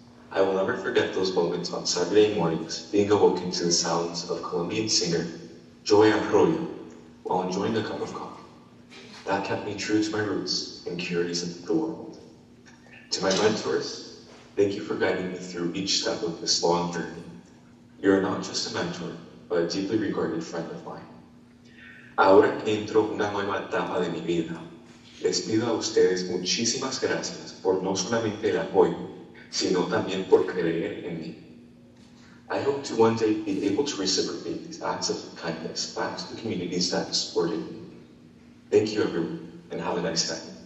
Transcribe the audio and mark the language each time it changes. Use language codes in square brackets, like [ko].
[en] I will never forget those moments on Saturday mornings being awoken to the sounds of Colombian singer Joy Arroyo while enjoying a cup of coffee. That kept me true to my roots and curious of the world. To my mentors, thank you for guiding me through each step of this long journey. You're not just a mentor, but a deeply regarded friend of mine. [es] Ahora que entro una nueva etapa de mi vida, les pido a ustedes muchísimas gracias por no solamente el apoyo, sino también por creer en mí. [en] I hope to one day be able to reciprocate these acts of kindness back to the communities that supported me. Thank you, everyone, and have a nice day.